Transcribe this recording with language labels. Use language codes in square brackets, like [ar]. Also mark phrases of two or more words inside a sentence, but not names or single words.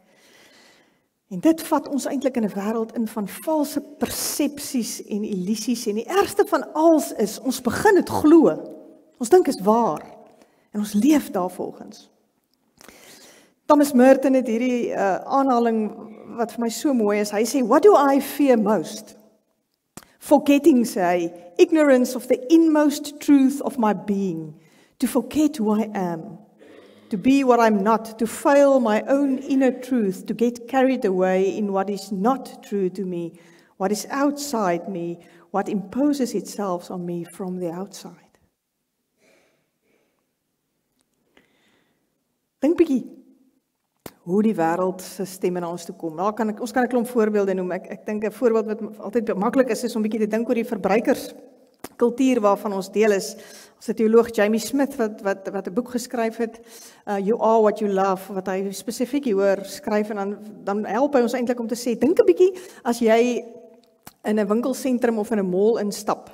[af] En dit vat ons eintlik in 'n wêreld in van valse persepsies en illusies, en die ergste van alles is, ons begin dit glo. Ons dink is waar, en ons leef daarvolgens. Thomas Merton het hierdie aanhaling wat vir my so mooi is. Hy sê, [en] what do I fear most? Forgetting, [af] sê hy, [en] ignorance of the inmost truth of my being, to forget who I am, to be what I'm not, to fail my own inner truth, to get carried away in what is not true to me, what is outside me, what imposes itself on me from the outside. [af] Dink bietjie hoe die wêreld se stemme na ons toe kom. Ons kan 'n klomp voorbeelde noem. Ek dink 'n voorbeeld wat altyd maklik is om bietjie te dink oor die verbruikerskultuur waarvan ons deel is. Ons teoloog Jamie Smith wat 'n boek geskryf het, You Are What You Love, wat hy spesifiek hieroor skryf, en dan help hy ons eintlik om te sê, dink 'n bietjie as jy in 'n winkelsentrum of in 'n mall instap.